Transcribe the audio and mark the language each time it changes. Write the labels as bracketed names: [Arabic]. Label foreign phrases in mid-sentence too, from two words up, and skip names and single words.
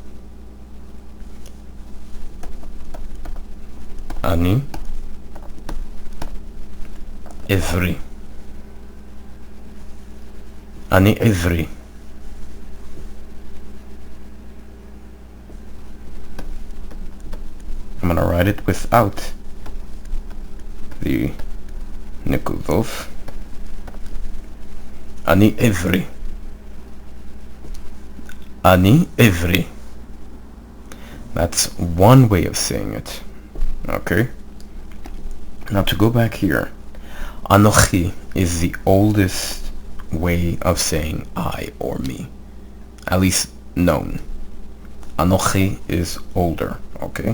[Hebrew] אני עברי. Ani Ivri. [English] I'm gonna write it without the nikudov. [Hebrew] אני עברי. אני עברי. [English] That's one way of saying it. Okay? Now to go back here, Anochi is the oldest way of saying I or me. At least known. Anochi is older. Okay?